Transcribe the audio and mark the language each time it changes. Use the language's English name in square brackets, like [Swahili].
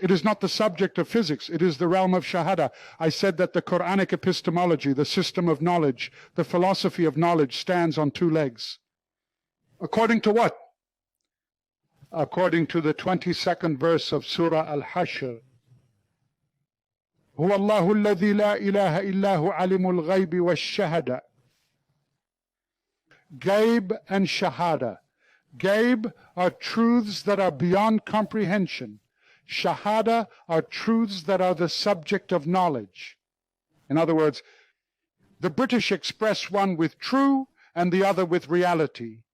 [English] It is not the subject of physics. It is the realm of Shahada. I said that the Quranic epistemology, the system of knowledge, the philosophy of knowledge stands on two legs. According to what? According to the 22nd verse of Surah Al-Hashr. [Arabic] هو الله الذي لا إله إلا هو علم الغيب والشهادة. [English] Gaib and Shahada. Gaib are truths that are beyond comprehension. Shahada are truths that are the subject of knowledge. In other words, the British express one with true and the other with reality.